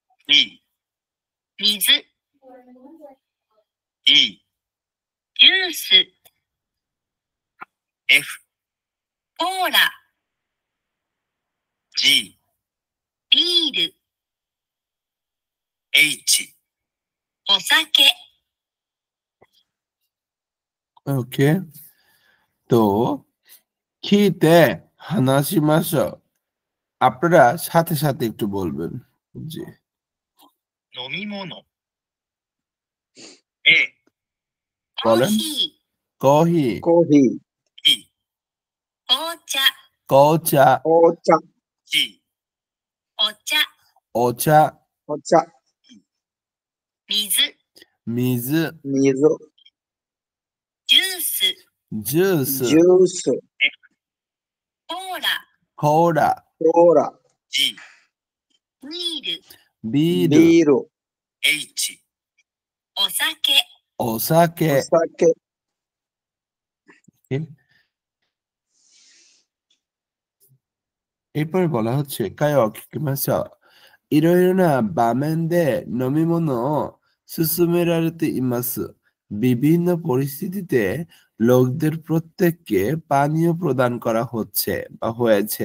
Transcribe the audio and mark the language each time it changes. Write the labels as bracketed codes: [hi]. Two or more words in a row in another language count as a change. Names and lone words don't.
[ja] E、水、E、ジュース、F、コーラ、G、ビール、H、お酒。 [bn] ওকে, তো [ja] 聞いて話しましょう, [bn] আপনারা সাথে সাথে একটু বলবেন। জি, [ja] 飲み物。A、コー [bn] বলেন। [ja] ヒ কহি, কহি, ー。E、紅茶。 কচা, ওচা, G、お茶。 ওচা, ওচা, 水、 মিজ, মিজো, ジュース、 জুস, জুস, コーラ、 খোড়া, কোরা, G、ビール、 বির, বিরো, H、お酒。 ওসাকে। ওসাকে, [bn] এরপরে বলা হচ্ছে [ja] 会話聞きます、いろいろな場面で飲み物勧められています, [bn] বিভিন্ন পরিস্থিতিতে লোকদের প্রত্যেককে পানীয় প্রদান করা হচ্ছে বা হয়েছে।